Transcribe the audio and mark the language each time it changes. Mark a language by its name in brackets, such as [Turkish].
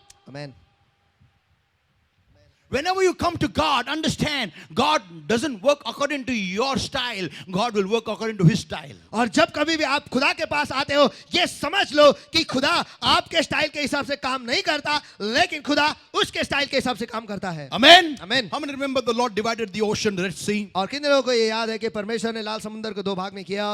[English] Amen. Whenever you come to God, understand, God doesn't work according to your style. God will work according to His style. [Hindi] और जब कभी भी आप खुदा के पास आते हो ये समझ लो कि खुदा आपके स्टाइल के हिसाब से काम नहीं करता, लेकिन खुदा उसके स्टाइल के हिसाब से काम करता है. [English] Amen. Amen. How many remember the Lord divided the ocean, the Red Sea? [Hindi] और कितने लोगों को ये याद है कि परमेश्वर ने लाल समुद्र को दो भाग में किया?